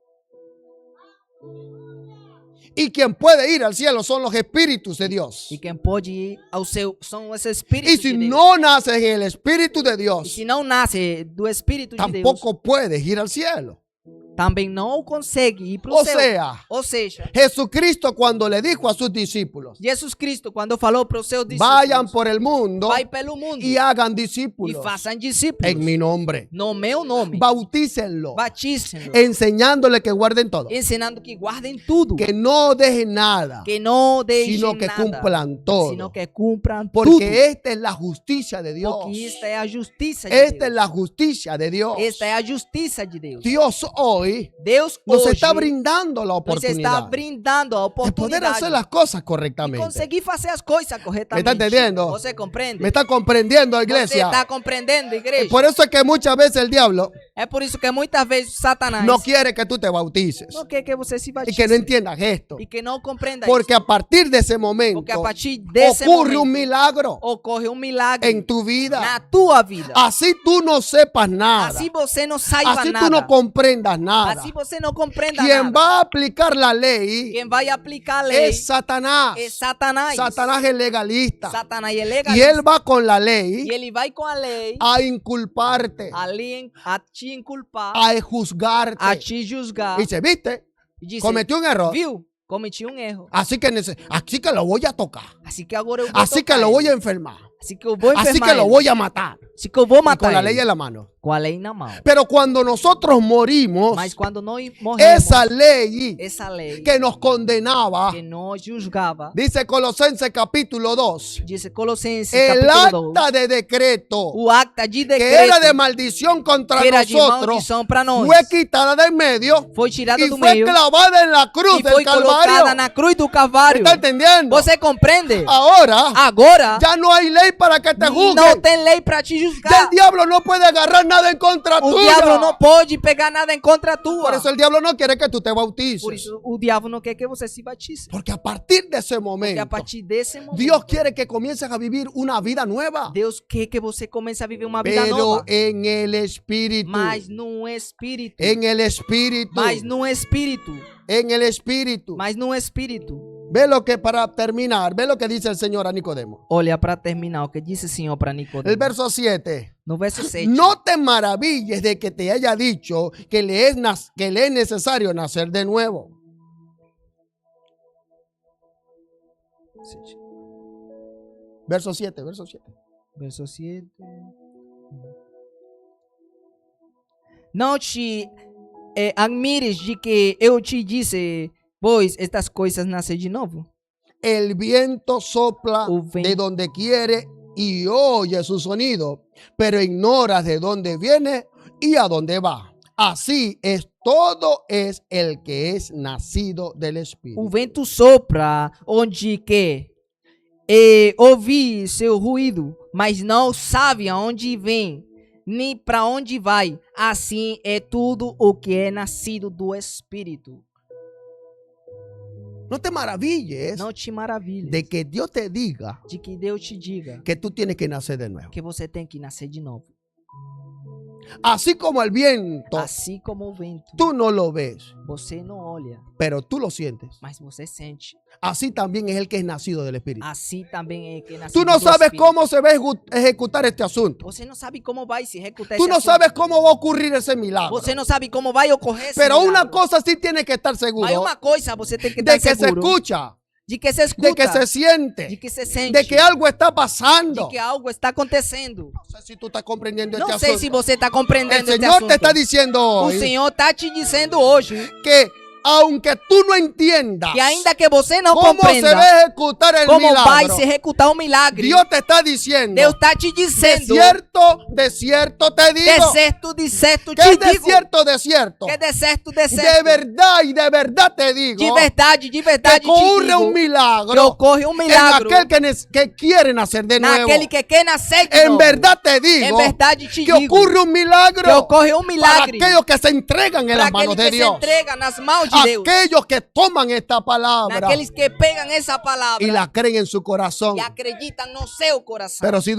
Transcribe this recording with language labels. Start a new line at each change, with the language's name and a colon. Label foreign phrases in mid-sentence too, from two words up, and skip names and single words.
Spanish: Y quien puede ir al cielo son los espíritus de Dios.
Portuguese: E quem pode ir ao céu são os espíritos
Spanish: Y de si
Portuguese: Deus.
Spanish: no naces en el espíritu de
Portuguese: E
Spanish: Dios,
Portuguese: se não nasce do Espírito de Deus,
Spanish: tampoco puedes ir al cielo.
Portuguese: também não consegue ir para O o céu.
Spanish: sea,
Portuguese: Ou seja,
Spanish: Jesucristo cuando le dijo a sus discípulos,
Portuguese: Jesus Cristo, quando falou para os seus
Spanish: vayan
Portuguese: discípulos,
Spanish: por el mundo
Portuguese: vai pelo mundo
Spanish: y hagan
Portuguese: e
Spanish: discípulos
Portuguese: façam discípulos
Spanish: en mi nombre.
Portuguese: no meu nome.
Spanish: Bautícenlo, Batícenlo, enseñándole que guarden todo,
Portuguese: ensinando que guardem tudo,
Spanish: que no dejen nada,
Portuguese: que não deixem
Spanish: sino que
Portuguese: nada,
Spanish: cumplan todo. sino que
Portuguese: cumpram tudo.
Spanish: Porque esta es la justicia de Dios.
Portuguese: Porque esta é a justiça de
Spanish: Esta es
Portuguese: Deus.
Spanish: la justicia de Dios.
Portuguese: Esta é a justiça de Deus.
Spanish: Dios hoy
Portuguese: Deus
Spanish: nos
Portuguese: hoje
Spanish: está brindando la
Portuguese: nos está
Spanish: oportunidad
Portuguese: brindando a
Spanish: de poder
Portuguese: oportunidade
Spanish: hacer las cosas
Portuguese: de
Spanish: correctamente.
Portuguese: conseguir fazer as coisas corretamente.
Spanish: ¿Me está entendiendo?
Portuguese: Você compreende?
Spanish: ¿Me está comprendiendo,
Portuguese: Você
Spanish: iglesia?
Portuguese: está compreendendo, igreja?
Spanish: Por eso es que muchas veces el diablo
Portuguese: É por isso que muitas vezes Satanás
Spanish: no quiere que tú te bautices
Portuguese: não quer que você se
Spanish: y
Portuguese: batize
Spanish: que no entiendas esto.
Portuguese: e que não compreenda
Spanish: Porque
Portuguese: isso.
Spanish: a partir de ese momento
Portuguese: Porque a partir desse
Spanish: ocurre
Portuguese: momento
Spanish: un milagro
Portuguese: ocorre um milagre
Spanish: en tu vida.
Portuguese: na tua vida.
Spanish: Así tú no sepas nada.
Portuguese: Assim você não saiba
Spanish: Así tú
Portuguese: nada.
Spanish: no comprendas nada.
Portuguese: Assim você não compreenda
Spanish: Quien
Portuguese: nada.
Spanish: va a aplicar la ley
Portuguese: Quem vai aplicar a lei
Spanish: es Satanás.
Portuguese: é Satanás.
Spanish: Satanás es legalista.
Portuguese: Satanás é
Spanish: Y
Portuguese: legalista.
Spanish: él va con la ley
Portuguese: E ele vai com a lei
Spanish: a inculparte,
Portuguese: a te inculpar,
Spanish: a juzgarte.
Portuguese: a te julgar.
Spanish: Y dice, viste,
Portuguese: E dizer,
Spanish: cometió un error.
Portuguese: viu? Cometi um erro.
Spanish: Así que lo voy a tocar.
Portuguese: Assim que agora eu vou
Spanish: Así que
Portuguese: tocar
Spanish: lo
Portuguese: ele.
Spanish: voy a enfermar.
Portuguese: Assim que eu vou
Spanish: Así
Portuguese: enfermar
Spanish: que lo
Portuguese: ele.
Spanish: voy a matar.
Portuguese: Assim que eu vou
Spanish: Y
Portuguese: matar
Spanish: con la
Portuguese: ele.
Spanish: ley en la mano.
Portuguese: Com a lei na mão.
Spanish: Pero cuando nosotros morimos,
Portuguese: Mas quando nós morremos,
Spanish: esa ley
Portuguese: essa lei
Spanish: que nos condenaba,
Portuguese: que nos julgava,
Spanish: dice Colosenses capítulo 2,
Portuguese: diz Colossenses
Spanish: el
Portuguese: capítulo 2,
Spanish: acta de decreto
Portuguese: o acta de
Spanish: que
Portuguese: decreto
Spanish: era de maldición contra
Portuguese: que era de
Spanish: nosotros
Portuguese: maldição para nós
Spanish: fue quitada de en medio
Portuguese: foi tirada
Spanish: y
Portuguese: do
Spanish: fue
Portuguese: meio
Spanish: clavada en la cruz
Portuguese: e
Spanish: del
Portuguese: foi colocada
Spanish: Calvario.
Portuguese: na cruz do
Spanish: ¿Me
Portuguese: Calvário.
Spanish: está entendiendo?
Portuguese: Você compreende?
Spanish: Ahora
Portuguese: Agora
Spanish: ya no hay ley para que te
Portuguese: não
Spanish: juzguen.
Portuguese: tem lei para te
Spanish: Ya
Portuguese: julgar.
Spanish: el diablo no puede agarrar nada en contra
Portuguese: O
Spanish: tuya.
Portuguese: diabo não pode pegar nada em contra tua.
Spanish: Por eso el diablo no quiere que tú te bautices.
Portuguese: Por isso o diabo não quer que você se batize.
Spanish: Porque a partir de ese
Portuguese: Porque
Spanish: momento,
Portuguese: a partir desse momento,
Spanish: Dios quiere que comiences a vivir una vida nueva.
Portuguese: Deus quer que você comece a viver uma vida
Spanish: Pero
Portuguese: nova.
Spanish: en el espíritu.
Portuguese: Mas no espírito.
Spanish: En el espíritu.
Portuguese: Mas no espírito.
Spanish: En el espíritu.
Portuguese: Mas no espírito.
Spanish: Ve lo que, para terminar, ve lo que dice el Señor a Nicodemo.
Portuguese: Olha, para terminar, o que disse o Senhor para Nicodemo.
Spanish: El verso 7.
Portuguese: No verso 7.
Spanish: No te maravilles de que te haya dicho que le es necesario nacer de nuevo.
Portuguese: Verso 7, verso 7. Verso 7. Não te admires de que eu te disse, pois estas coisas nascem de novo.
Spanish: El viento sopla
Portuguese: O vento.
Spanish: de donde quiere y oye su sonido, pero ignoras de dónde viene y a dónde va. Así es todo es el que es nacido del Espíritu.
Portuguese: O vento sopra onde quer, e ouvi seu ruído, mas não sabe aonde vem, nem para onde vai. Assim é tudo o que é nascido do Espírito.
Spanish: No te maravilles
Portuguese: Não te maravilhes
Spanish: de que Dios te diga
Portuguese: de que Deus te diga
Spanish: que tú tienes que nacer de nuevo.
Portuguese: que você tem que nascer de novo.
Spanish: Así como el viento,
Portuguese: Assim como o vento,
Spanish: tú no lo ves,
Portuguese: você não olha,
Spanish: pero tú lo sientes.
Portuguese: mas você sente.
Spanish: Así también es el que es nacido del Espíritu.
Portuguese: Assim também é que nasce
Spanish: Tú no sabes cómo se va a ejecutar este asunto.
Portuguese: Você não sabe como vai se executar
Spanish: Tú
Portuguese: esse
Spanish: no
Portuguese: assunto.
Spanish: sabes cómo va a ocurrir ese milagro.
Portuguese: Você não sabe como vai ocorrer esse
Spanish: Pero una
Portuguese: milagre.
Spanish: cosa sí tienes que estar seguro.
Portuguese: Mas uma coisa você tem que
Spanish: De
Portuguese: estar
Spanish: que se
Portuguese: seguro.
Spanish: escucha,
Portuguese: De que se escuta.
Spanish: de que se siente,
Portuguese: de que se sente.
Spanish: de que algo está pasando.
Portuguese: de que algo está acontecendo.
Spanish: No sé si tú estás comprendiendo
Portuguese: Não
Spanish: este
Portuguese: sei se
Spanish: asunto.
Portuguese: você está
Spanish: El
Portuguese: compreendendo este
Spanish: Señor
Portuguese: assunto.
Spanish: te está diciendo
Portuguese: O
Spanish: hoy
Portuguese: Senhor está te dizendo hoje
Spanish: que aunque tú no entiendas
Portuguese: que ainda que você não
Spanish: cómo se
Portuguese: compreenda
Spanish: va a ejecutar el
Portuguese: como vai
Spanish: milagro,
Portuguese: se executar o milagre,
Spanish: Dios te está diciendo,
Portuguese: Deus está te
Spanish: de
Portuguese: dizendo,
Spanish: cierto te digo,
Portuguese: de certo
Spanish: que
Portuguese: te
Spanish: es de
Portuguese: digo,
Spanish: cierto,
Portuguese: que de certo,
Spanish: de verdad y de verdad te digo,
Portuguese: de verdade
Spanish: que
Portuguese: te
Spanish: ocurre
Portuguese: digo,
Spanish: un
Portuguese: que
Spanish: milagro
Portuguese: ocorre um
Spanish: en
Portuguese: milagre
Spanish: aquel que quiere nacer de nuevo.
Portuguese: naquele que quer nascer de
Spanish: En
Portuguese: novo.
Spanish: verdad te
Portuguese: Em
Spanish: digo
Portuguese: verdade te
Spanish: que
Portuguese: digo
Spanish: ocurre un
Portuguese: que
Spanish: milagro
Portuguese: ocorre um
Spanish: para
Portuguese: milagre
Spanish: aquellos que se entregan en
Portuguese: para
Spanish: las manos
Portuguese: aquele
Spanish: de
Portuguese: que
Spanish: Dios,
Portuguese: se entrega nas mãos de Deus,
Spanish: aquellos que toman esta palabra
Portuguese: naqueles que pegam essa palavra
Spanish: y la creen en su corazón.
Portuguese: e acreditam no seu coração.